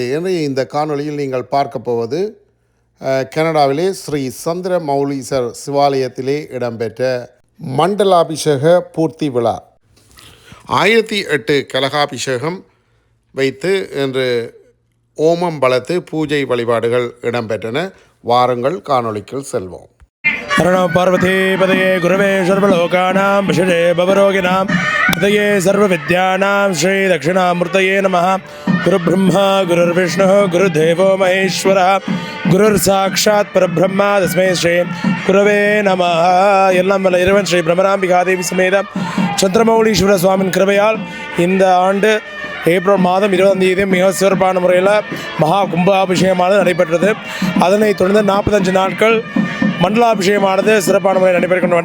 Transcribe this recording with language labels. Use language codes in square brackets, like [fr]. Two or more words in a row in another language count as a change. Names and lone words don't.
[ta] இந்த காணொளியில் நீங்கள் பார்க்க போவது கனடாவிலே ஸ்ரீ சந்திர மௌலீசர் சிவாலயத்திலே இடம்பெற்ற மண்டலாபிஷேக பூர்த்தி விழா. 1008 கலகாபிஷேகம் வைத்து இன்று ஓமம் பலத்து பூஜை வழிபாடுகள் இடம்பெற்றன. வாருங்கள் காணொளிக்குள் செல்வோம். [sa] हरणो पार्वतीपदये गुरवे सर्वलोकानां विषये भवरोगिणां हृदये सर्वविद्यानां श्रीदक्षिणामूर्तये नमः. गुरुब्रह्मा गुरुर्विष्णुः गुरुदेवो महेश्वरः गुरुर्साक्षात् परब्रह्मा तस्मै श्री गुरवे நமः. [ta] எல்லாம் வல்ல இறைவன் ஸ்ரீ பிரம்மராம்பிகாதேவி சமேத சந்திரமௌலீஸ்வர சுவாமின் கிருபையால் இந்த ஆண்டு ஏப்ரல் மாதம் 20ஆம் தேதி மிக சிறப்பான முறையில் மகா கும்பாபிஷேகமானது நடைபெற்றது. அதனைத் தொடர்ந்து 45 நாட்கள் மண்டலாபிஷேகமானது சிறப்பான முறையில் நடைபெறுகின்றன.